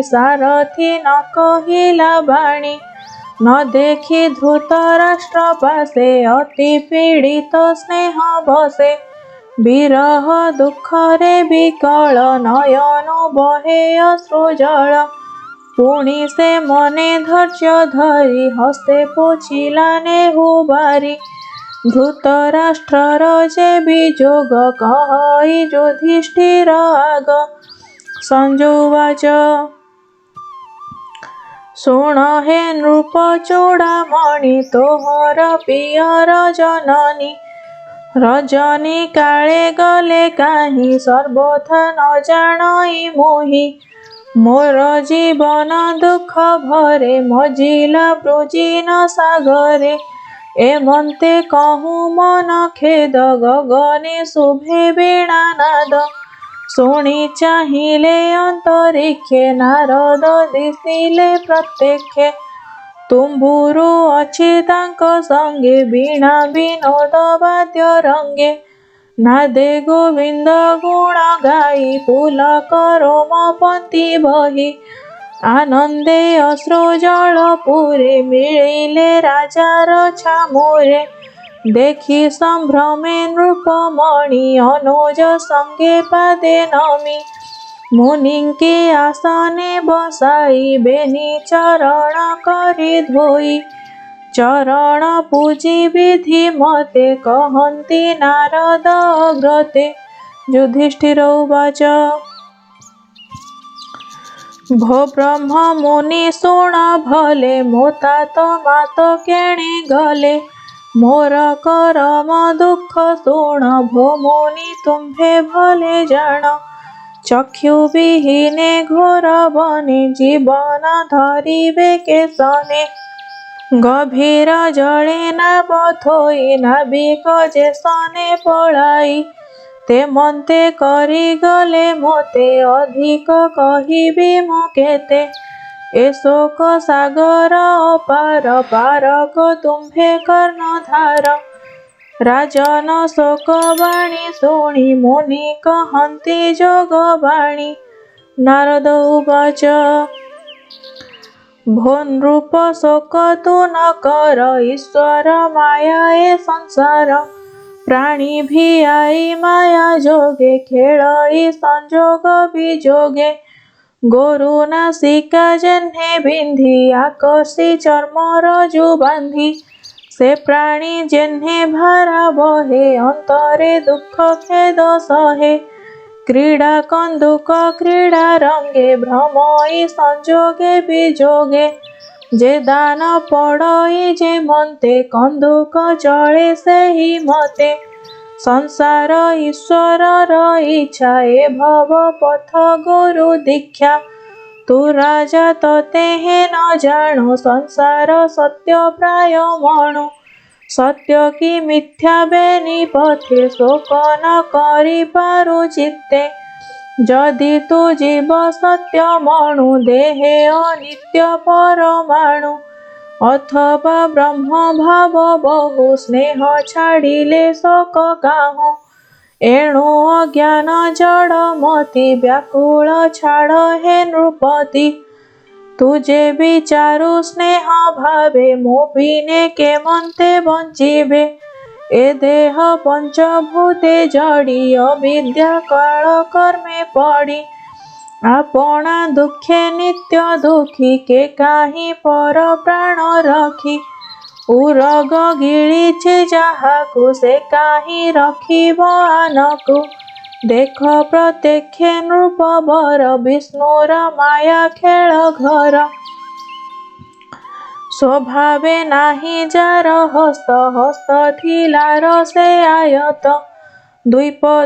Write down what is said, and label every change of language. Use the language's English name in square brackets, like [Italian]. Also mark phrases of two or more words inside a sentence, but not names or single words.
[Odia] ସାରଥୀ ନ କହିଲା ବାଣୀ ନ ଦେଖୀ ଧୃତରାଷ୍ଟ୍ର ପାସେ ଅତି ପୀଡ଼ିତ ସ୍ନେହ ବସେ ବିରହ ଦୁଖରେ ବିକଳ ନୟନ ବହେ ଅଶ୍ରୁଜଳ ପୁଣୀ ସେ ମନେ ଧୈର୍ଯ୍ୟ ଧରୀ ହସ୍ତେ ପୋଛିଲା ନେହୁ ବାରୀ ଧୃତରାଷ୍ଟ୍ରର ଜେ ବିଜୋଗ କହଈ ଯୁଧିଷ୍ଠିର ଆଗ ସଞ୍ଜୁବାଚ ଶୁଣ ହେ ନୃପ ଚୂଡ଼ାମଣି ତୋହର ପିୟର ଜନନୀ ରଜନୀ କାଳେ ଗଲେ କାହିଁ ସର୍ବଥା ନ ଜାନଈ ମୋହି ମୋର ଜୀବନ ଦୁଖ ଭରେ ମଜିଲା ବ୍ରୁଜିନ ସାଗରେ ଏମନ୍ତେ କହୁଁ ମନ ଖେଦ ଗଗନେ ଶୁଭେ ବୀଣା ନାଦ ଶୁଣୀ ଚାହିଲେ ଅନ୍ତରିକ୍ଷେ ନାରଦ ଦିଶିଲେ ପ୍ରତ୍ୟକ୍ଷେ ତୁମ୍ବୁରୁ ଅଛି ତାଙ୍କ ସଙ୍ଗେ ବୀଣା ବିନୋଦ ବାଦ୍ୟ ରଙ୍ଗେ ନାଦେ ଗୋବିନ୍ଦ ଗୁଣ ଗାଈ ପୁଲକ ରୋମ ପଂକ୍ତି ବହୀ ଆନନ୍ଦେ ଅଶ୍ରୁ ଜଳ ପୁରେ ମିଳିଲେ ରାଜାର ଛାମୁରେ ଦେଖୀ ସମ୍ଭ୍ରମେ ନୃପମଣି ଅନୁଜ ସଙ୍ଗେ ପାଦେ ନମୀ ମୁନିକେ ଆସନେ ବସାଈ ବେନୀ ଚରଣ କରୀ ଧୋଈ ଚରଣ ପୂଜୀ ବିଧି ମତେ କହନ୍ତି ନାରଦ ଅଗ୍ରତେ ଯୁଧିଷ୍ଠିର ଉବାଚ ଭୋ ବ୍ରହ୍ମ ମୁନି ଶୁଣ ଭଲେ ମୋତାତ ମାତ କେଣେ ଗଲେ ମୋର କରମ ଦୁଖ ଶୁଣ ଭୋ ମୁନି ତୁମ୍ଭେ ଭଲେ ଜାନ ଚକ୍ଷୁ ବିହୀନେ ଘୋର ବନେ ଜୀବନ ଧରିବେ କେସନେ ଗଭୀର ଜଳେ ନାବ ଥୋଈ ନାବିକ ଜେ ସନେ ପଳାଈ ତେ ମନ୍ତେ କରୀ ଗଲେ ମୋତେ ଅଧିକ କହିବୀ ମୁ କେତେ ଏ ଶୋକ ସାଗର ଅପାର ପାରକ ତୁମ୍ଭେ କର୍ଣ୍ଣଧାର ରାଜନ ଶୋକ ବାଣୀ ଶୁଣୀ ମୁନି କହନ୍ତି ଜୋଗବାଣୀ ନାରଦ ଉବାଚ ଭୋ ନୃପ ଶୋକ ତୁ ନ କର ଈଶ୍ୱର ମାୟା ଏ ସଂସାର ପ୍ରାଣୀ ଭିୟାଈ ମାୟା ଜୋଗେ ଖେଳଈ ସଂଜୋଗ ବିଜୋଗେ ଗୋରୁ ନାସିକା ଜେହ୍ନେ ବିନ୍ଧୀ ଆକର୍ଷି ଚର୍ମର ଜୁ ବାନ୍ଧୀ ସେ ପ୍ରାଣୀ ଜେହ୍ନେ ଭାରା ବହେ ଅନ୍ତରେ ଦୁଖ ଖେଦ ସହେ କ୍ରୀଡ଼ା କନ୍ଦୁକ କ୍ରୀଡ଼ା ରଙ୍ଗେ ଭ୍ରମଈ ସଂଜୋଗେ ବିଜୋଗେ ଜେ ଦାନ ପଡ଼ଈ ଜେ ମନ୍ତେ କନ୍ଦୁକ ଚଳେ ସେହି ମତେ ସଂସାର ଈଶ୍ୱର ଇଚ୍ଛା ଏ ଭବ ପଥ ଗୁରୁ ଦୀକ୍ଷା ତୂ ରାଜା ତତେ ହେ ନ ଜାଣୁ ସଂସାର ସତ୍ୟ ପ୍ରାୟ ମଣୁ ସତ୍ୟ କି ମିଥ୍ୟା ବେନୀ ପଥେ ଶୋକ ନ କରି ପାରୁ ଚିତ୍ତେ ଜଦି ତୂ ଜୀବ ସତ୍ୟ ମଣୁ ଦେହେ ଅନିତ୍ୟ ପରମାଣୁ ଅଥବା ବ୍ରହ୍ମ ଭାବ ବହୁ ସ୍ନେହ ଛାଡ଼ିଲେ ଶୋକ କାହୁ ଏଣୁ ଅଜ୍ଞାନ ଜଡ଼ ମତି ବ୍ୟାକୁଳ ଛାଡ଼ ହେ ନୃପତି ତୁଝେ ବିଚାରୁ ସ୍ନେହ ଭାବେ ମୋ ବିନେ କେ ମନ୍ତେ ବଞ୍ଚିବେ ଏ ଦେହ ପଞ୍ଚଭୂତେ ଜଡ଼ୀ ଅବିଦ୍ୟା କାଳ କର୍ମେ ପଡ଼ୀ ଆପଣା ଦୁଖେ ନିତ୍ୟ ଦୁଖୀ କେ କାହୀ ପର ପ୍ରାଣ ରଖୀ ଉରଗ ଗିଳିଛି ଜାହାକୁ ସେ କାହୀ ରଖିବ ଆନକୁ ଦେଖ ପ୍ରତ୍ୟକ୍ଷେ ନୃପବର ବିଷ୍ଣୁର ମାୟା ଖେଳ ଘର ସ୍ୱଭାବେ ନାହୀ ଜାର ହସ୍ତ ହସ୍ତ ଥିଲାର ସେ ଆୟତ ଦ୍ୱିପଦ